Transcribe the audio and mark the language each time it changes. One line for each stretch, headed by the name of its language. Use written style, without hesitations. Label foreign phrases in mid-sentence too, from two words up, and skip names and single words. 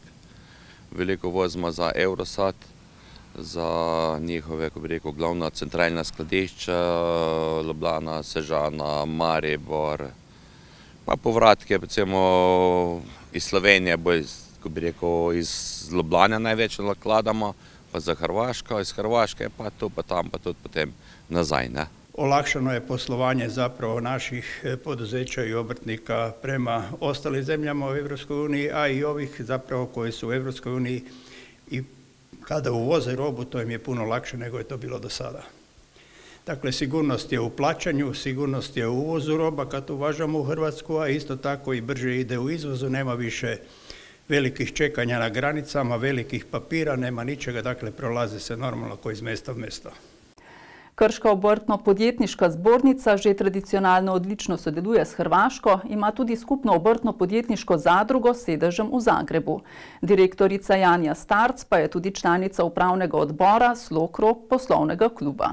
Slovenian: Veliko vozimo za Eurosat, za njihove, ko bi rekel, glavna centralna skladišča, Ljubljana, Sežana, Maribor, pa povratke, recimo iz Slovenije, bolj, ko bi rekel, iz Ljubljane največ nakladamo, pa za Hrvaško, iz Hrvaške pa tu, pa tam, pa tudi potem nazaj.
Croatian: Olakšano je poslovanje zapravo naših poduzeća i obrtnika prema ostalim zemljama u EU, a i ovih zapravo koji su u EU i kada uvoze robu, to im je puno lakše nego je to bilo do sada. Dakle, sigurnost je u plaćanju, sigurnost je u uvozu roba kad uvažamo u Hrvatsku, a isto tako i brže ide u izvozu, nema više velikih čekanja na granicama, velikih papira, nema ničega, dakle prolazi se normalno ko
Slovenian: iz mesta v mesto. Krška obrtno-podjetniška zbornica že tradicionalno odlično sodeluje s Hrvaško, ima tudi skupno obrtno-podjetniško zadrugo s sedežem v Zagrebu. Direktorica Janja Starc pa je tudi članica upravnega odbora Slokrog poslovnega kluba.